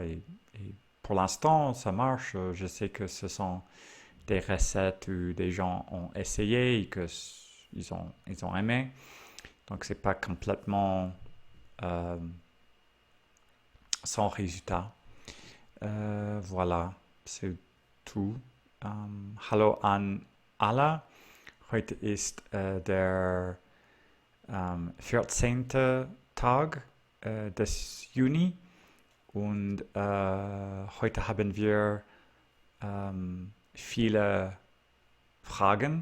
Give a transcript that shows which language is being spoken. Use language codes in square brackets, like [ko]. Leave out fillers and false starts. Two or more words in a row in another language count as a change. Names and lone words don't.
[fr] Et pour l'instant, ça marche. Je sais que ce sont des recettes où des gens ont essayé et que ils ont aimé. Donc c'est pas complètement euh, sans résultat. Voilà, c'est tout. [de] Hallo an alle. Heute ist der 14. Tag des Juni und heute haben wir viele Fragen.